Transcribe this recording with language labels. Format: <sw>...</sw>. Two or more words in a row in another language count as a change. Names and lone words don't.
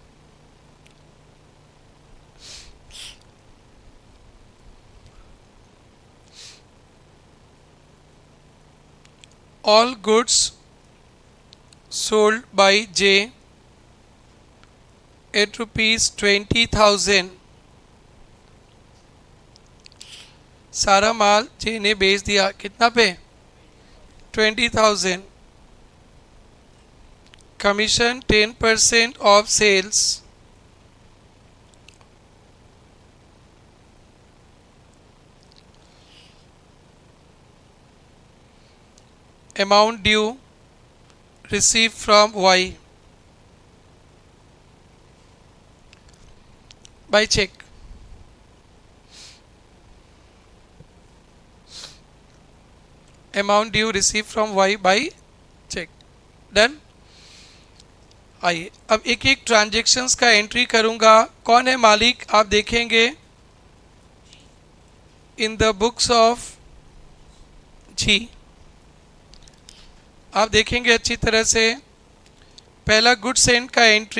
<en>All goods sold by J at ₹20,000।</en> <hi>सारा माल जे ने बेच दिया, कितना पे? 20,000।</hi> <en>commission 10% of sales amount due received from Y by check. Amount due received from Y by check. डन.</en> <hi>आइए अब एक एक ट्रांजेक्शन्स का एंट्री करूंगा. कौन है मालिक आप देखेंगे</hi> <en>in the books of G.</en> <hi>आप देखेंगे अच्छी तरह से. पहला</hi> <en>good sent</en> <hi>का एंट्री.</hi>